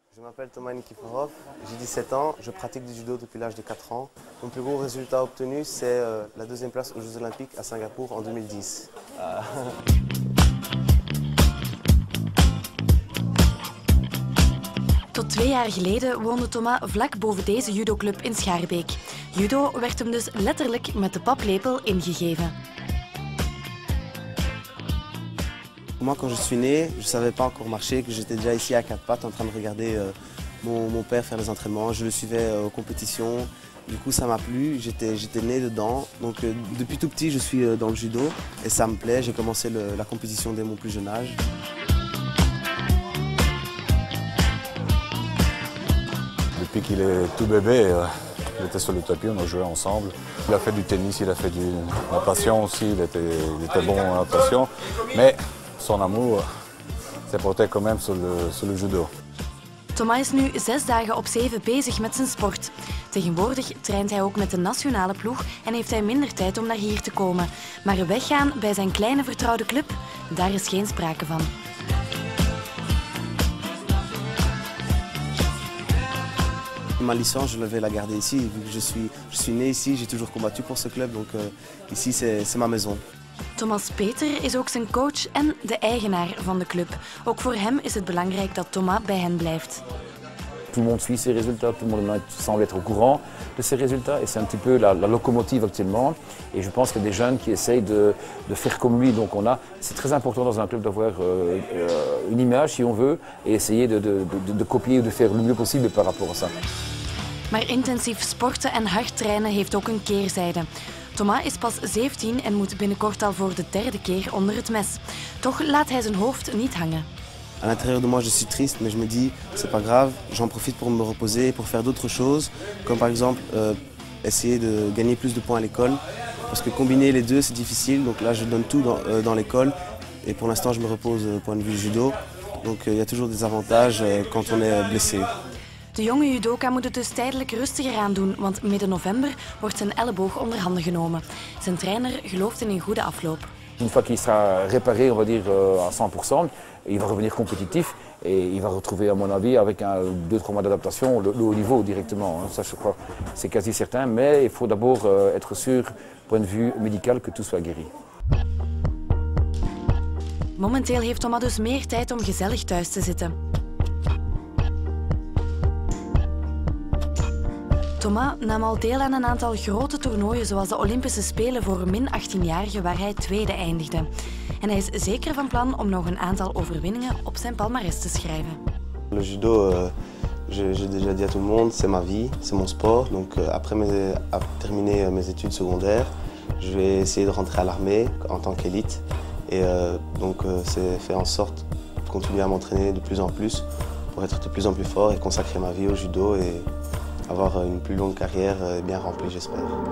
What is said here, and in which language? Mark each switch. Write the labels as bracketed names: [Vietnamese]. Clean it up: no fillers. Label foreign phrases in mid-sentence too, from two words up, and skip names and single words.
[French] Je m'appelle Thomas Nikiforov, j'ai 17 ans, je pratique du judo depuis l'âge de 4 ans. Mon plus gros résultat obtenu, c'est la deuxième place aux Jeux Olympiques à Singapour en 2010. [Dutch] Tot 2 jaar geleden woonde Thomas vlak boven deze judoclub in Schaarbeek. Judo werd hem dus letterlijk met de paplepel ingegeven. [French] Moi, quand je suis né, je ne savais pas encore marcher, que j'étais déjà ici à quatre pattes en train de regarder mon père faire les entraînements. Je le suivais aux compétitions. Du coup, ça m'a plu, j'étais né dedans. Donc, depuis tout petit, je suis dans le judo et ça me plaît. J'ai commencé la compétition dès mon plus jeune âge. Depuis qu'il est tout bébé, il était sur le tapis, on a joué ensemble. Il a fait du tennis, il a fait de la natation aussi, il était bon en natation. Mais son amour s'est porté quand même sur le judo. [Dutch] Thomas is nu 6 dagen op 7 bezig met zijn sport. Tegenwoordig traint hij ook met de nationale ploeg en heeft hij minder tijd om naar hier te komen. Maar weggaan bij zijn kleine vertrouwde club, daar is geen sprake van. [French] Ma licence, je vais la garder ici, vu que je suis né ici, j'ai toujours combattu pour ce club, donc ici c'est ma maison. [Dutch] Thomas Peter is ook zijn coach en de eigenaar van de club. Ook voor hem is het belangrijk dat Thomas bij hen blijft. [French] Tout le monde suit ses résultats, tout le monde semble être au courant de ses résultats et c'est un petit peu la locomotive actuellement. Et je pense qu'il y a des jeunes qui essayent de faire comme lui. Donc c'est très important dans un club d'avoir une image si on veut et essayer de copier ou de faire le mieux possible par rapport à ça. [Dutch] Maar intensief sporten en hard trainen heeft ook een keerzijde. Thomas is pas 17 en moet binnenkort al voor de 3e keer onder het mes. Toch laat hij zijn hoofd niet hangen. [French] À l'intérieur de moi, je suis triste, mais je me dis, c'est pas grave, j'en profite pour me reposer, pour faire d'autres choses, comme par exemple essayer de gagner plus de points à l'école, parce que combiner les deux, c'est difficile, donc là je donne tout dans l'école, et pour l'instant je me repose au point de vue judo, donc il y a toujours des avantages quand on est blessé. [Dutch] De jonge judoka moet het dus tijdelijk rustiger aan doen, want midden november wordt zijn elleboog onder handen genomen. Zijn trainer gelooft in een goede afloop. [French] Une fois qu'il sera réparé, on va dire à 100%, il va revenir compétitif et il va retrouver, à mon avis, avec 2-3 mois d'adaptation, le haut niveau directement. Ça, je crois, c'est quasi certain, mais il faut d'abord être sûr, point de vue médical, que tout soit guéri. [Dutch] Momenteel heeft Thomas dus meer tijd om gezellig thuis te zitten. Thomas nam al deel aan een aantal grote toernooien zoals de Olympische Spelen voor min 18-jarigen waar hij tweede eindigde. En hij is zeker van plan om nog een aantal overwinningen op zijn palmarès te schrijven. [French] Le judo, j'ai déjà dit à tout le monde, c'est ma vie, c'est mon sport. Donc après terminer mes études secondaires, je vais essayer de rentrer à l'armée en tant qu'élite. Et donc c'est faire en sorte de continuer à m'entraîner de plus en plus pour être de plus en plus fort et consacrer ma vie au judo et avoir une plus longue carrière bien remplie, j'espère.